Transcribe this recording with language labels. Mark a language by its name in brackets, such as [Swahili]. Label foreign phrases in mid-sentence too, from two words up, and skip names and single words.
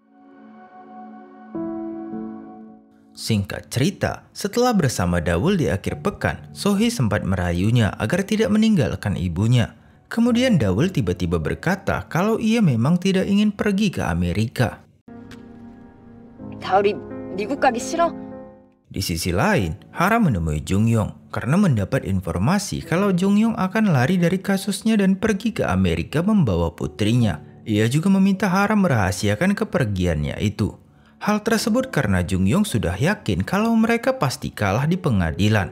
[Indonesian] Singkat cerita, setelah bersama Daul di akhir pekan, So-hee sempat merayunya agar tidak meninggalkan ibunya. Kemudian Daul tiba-tiba berkata kalau ia memang tidak ingin pergi ke Amerika. [Korean] 다울이 미국 가기 싫어? [Indonesian] Di sisi lain, Hara menemui Jungyong karena mendapat informasi kalau Jungyong akan lari dari kasusnya dan pergi ke Amerika membawa putrinya. Ia juga meminta Hara merahasiakan kepergiannya itu. Hal tersebut karena Jungyong sudah yakin kalau mereka pasti kalah di pengadilan.